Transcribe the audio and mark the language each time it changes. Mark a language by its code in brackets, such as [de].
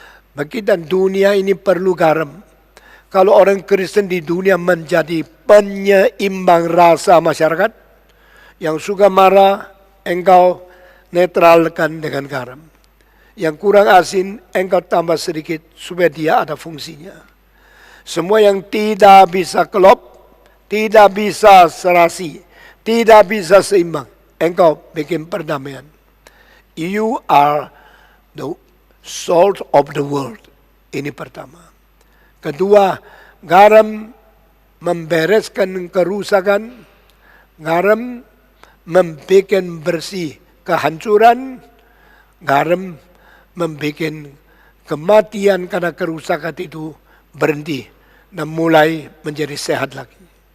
[id] Begitu dunia ini perlu garam. Kalau orang Kristen di dunia menjadi penyeimbang rasa masyarakat, yang suka marah, engkau netralkan dengan garam. Yang kurang asin, engkau tambah sedikit supaya dia ada fungsinya. Semua yang tidak bisa klop, tidak bisa serasi, tidak bisa seimbang, engkau bikin perdamaian. [en] You are the salt of the world. [id] Ini pertama. Kedua, garam membereskan kerusakan, garam membuat bersih kehancuran, garam membuat kematian karena kerusakan itu berhenti dan mulai menjadi sehat lagi.